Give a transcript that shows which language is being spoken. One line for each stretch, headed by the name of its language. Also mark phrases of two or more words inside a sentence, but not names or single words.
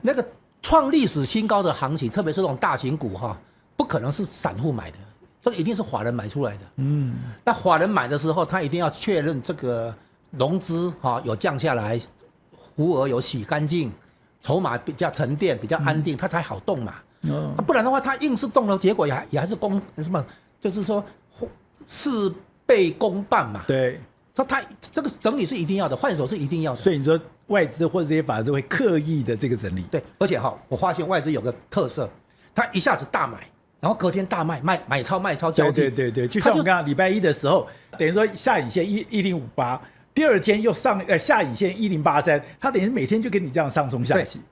Chinese: 那個創歷史新高的行情，特別是這種大型股哈，不可能是散戶買的，這個一定是法人買出來的。那法人買的時候，他一定要確認這個融資哈有降下來，浮額有洗乾淨，籌碼比較沉澱、比較安定，它才好動嘛。不然的話，它硬是動了，結果也還是什麼，就是說事倍功半嘛。對，说他這個整理是一定要的，換手是一定要的。所以你說外資或者這些法人會刻意的這個整理。對，而且我發現外資有個特色，他一下子大買，然後隔天大賣，買超賣超交替。對，就像我們剛剛禮拜一的時候，等於說下影線1058，第二天又下影線1083，他等於每天就給你這樣上衝下洗。